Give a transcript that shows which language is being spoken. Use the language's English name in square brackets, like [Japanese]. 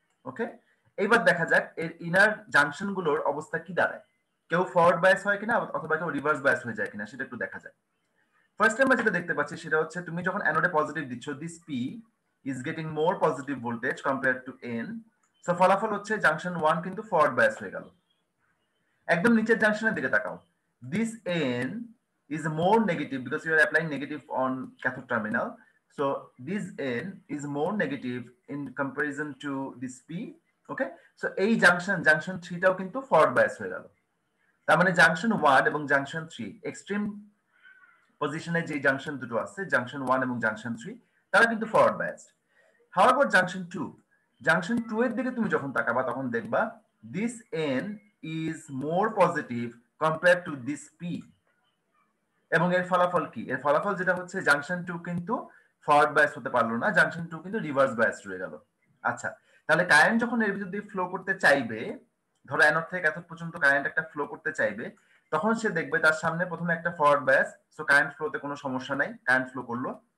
[Bangla] ওকে, এইবার দেখা যাক এর ইনার জাংশন গুলোর অবস্থা কি দাঁড়ায়, কেউ ফরওয়ার্ড বায়াস হয় কিনা অথবা কেউ রিভার্স বায়াস হয়ে যায় কিনা সেটা একটু দেখা যাক। ফার্স্ট আমরা যেটা দেখতে পাচ্ছি সেটা হচ্ছে তুমি যখন অ্যানোডে পজিটিভ দিচ্ছ, [English] This P is getting more positive voltage compare to N. [Bangla] So ফলাফল হচ্ছে জাংশন 1 কিন্তু ফরওয়ার্ড বায়াস হয়ে গেল। একদম নিচের জাংশনের দিকে তাকাও, [English] This N is more negative because you are applying negative on cathode terminal. So this N is more negative in comparison to this P. [Bangla] Okay, so এই junction 3 টাও কিন্তু ফরওয়ার্ড বায়াস হয়ে গেল। তার মানে জাংশন 1 এবং জাংশন 3 এক্সট্রিম পজিশনে যে জাংশন দুটো আছে, জাংশন 1 এবং জাংশন 3, তারা কিন্তু ফরওয়ার্ড বায়াসড। [English] However [Bangla] জাংশন 2 এর দিকে তুমি যখন তাকাবা তখন দেখবা [English] this N is more positive compared to this P. [Bangla] এবং এর ফলাফল কি? এর ফলাফল যেটা হচ্ছে জাংশন 2 কিন্তু ফরওয়ার্ড বায়াস হতে পারলো না, জাংশন 2 কিন্তু রিভার্স বায়াস রয়ে গেল। আচ্ছা, তাহলে কারেন্ট যখন এর ভিতর দিয়ে ফ্লো করতে চাইবে, ধরো অ্যানোড থেকে ক্যাথোড পর্যন্ত কারেন্ট একটা ফ্লো করতে চাইবে, তখন সে দেখবে তার সামনে প্রথমে একটা ফরওয়ার্ড বায়াস, সো কারেন্ট ফ্লোতে কোনো সমস্যা নাই, কারেন্ট ফ্লো করলো।